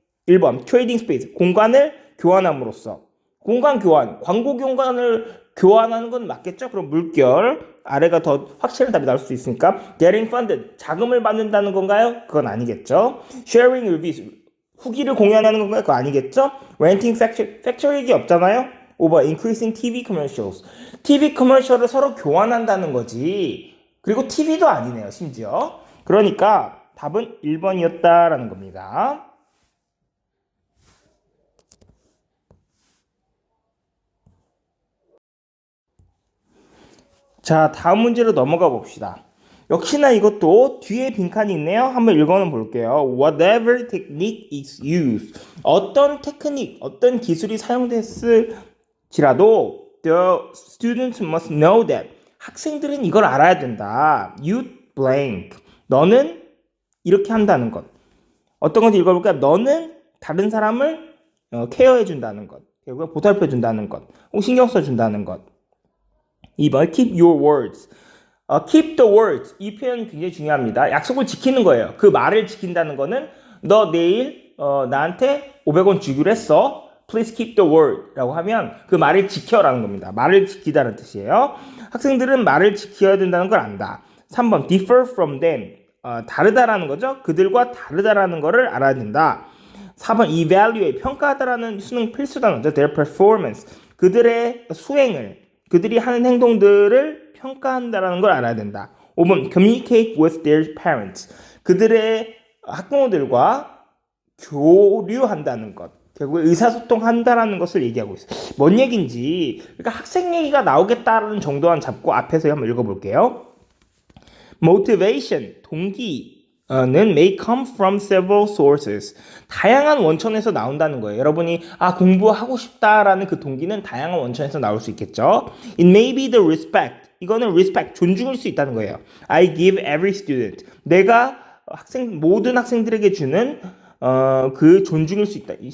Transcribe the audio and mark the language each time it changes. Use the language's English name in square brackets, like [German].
[Korean] 1번 트레이딩 스페이스 공간을 교환함으로써 공간 교환 광고 공간을 교환하는 건 맞겠죠? 그럼 물결 아래가 더 확실한 답이 나올 수 있으니까 [English] getting funded [Korean] 자금을 받는다는 건가요? 그건 아니겠죠. [English] sharing reviews [Korean] 후기를 공유하는 건가요? 그거 아니겠죠. [English] renting factory [Korean] 없잖아요. 5번 [English] increasing TV commercials [Korean] TV 커머셜을 서로 교환한다는 거지. 그리고 TV도 아니네요 심지어. 그러니까 답은 1번이었다라는 겁니다. 자, 다음 문제로 넘어가 봅시다. 역시나 이것도 뒤에 빈칸이 있네요. 한번 읽어는 볼게요. [English] Whatever technique is used. [Korean] 어떤 테크닉, 어떤 기술이 사용됐을지라도 [English] the students must know that. [Korean] 학생들은 이걸 알아야 된다. [English] You blank. [Korean] 너는 이렇게 한다는 것. 어떤 건지 읽어볼까요? 너는 다른 사람을 케어해 준다는 것. 결국 보살펴 준다는 것. 혹 신경 써 준다는 것. 2번 [English] keep your words. keep the words. [Korean] 이 표현 굉장히 중요합니다. 약속을 지키는 거예요. 그 말을 지킨다는 거는 너 내일 나한테 500원 주기로 했어. [English] Please keep the word [Korean] 라고 하면 그 말을 지켜라는 겁니다. 말을 지키다는 뜻이에요. 학생들은 말을 지켜야 된다는 걸 안다. [English] 3번 differ from them. [Korean] 다르다라는 거죠. 그들과 다르다라는 거를 알아야 된다. 4번 evaluate. 평가하다라는 수능 필수 단어죠. [English] their performance. [Korean] 그들의 수행을 그들이 하는 행동들을 평가한다는 걸 알아야 된다. [English] 5번 communicate with their parents. [Korean] 그들의 학부모들과 교류한다는 것. 결국 의사소통한다라는 것을 얘기하고 있어요. 뭔 얘기인지. 그러니까 학생 얘기가 나오겠다라는 정도만 잡고 앞에서 한번 읽어볼게요. [English] motivation, [Korean] 동기는 [English] may come from several sources. [Korean] 다양한 원천에서 나온다는 거예요. 여러분이 공부하고 싶다라는 그 동기는 다양한 원천에서 나올 수 있겠죠. [English] It may be the respect. [Korean] 이거는 respect, 존중일 수 있다는 거예요. [English] I give every student. [Korean] 내가 모든 학생들에게 주는 그 존중일 수 있다.